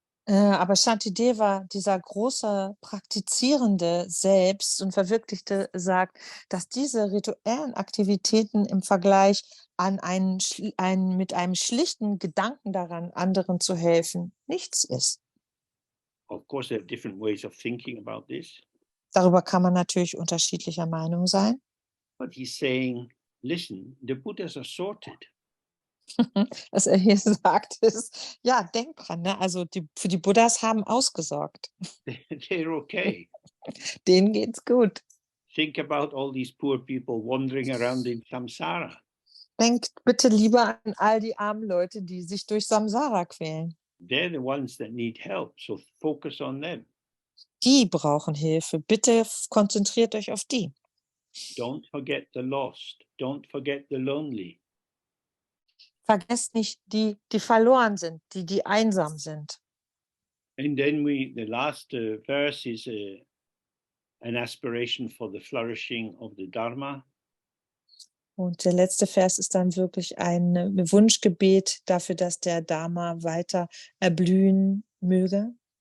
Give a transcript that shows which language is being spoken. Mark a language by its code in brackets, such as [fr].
[de] Aber Shantideva, dieser große Praktizierende selbst und Verwirklichte, sagt, dass diese rituellen Aktivitäten im Vergleich an mit einem schlichten Gedanken daran, anderen zu helfen, nichts ist. [en] Of course, there are different ways of thinking about this. [de] Darüber kann man natürlich unterschiedlicher Meinung sein. [en] But he's saying, listen, the Buddhas are sorted. [de] Was er hier sagt, ist, ja, denk dran, ne? Also für die Buddhas haben ausgesorgt. [en] They're okay. [de] Denen geht's gut. [en] Think about all these poor people wandering around in samsara. [de] Denkt bitte lieber an all die armen Leute, die sich durch Samsara quälen. [en] They're the ones that need help, so focus on them. [de] Die brauchen Hilfe. Bitte konzentriert euch auf die. [en] Don't forget the lost. Don't forget the lonely. [de] Vergesst nicht die, die verloren sind, die einsam sind. [en] And then the last verse is an aspiration for the flourishing of the Dharma. [de] Und der letzte Vers ist dann wirklich ein Wunschgebet dafür, dass der Dharma weiter erblühen möge.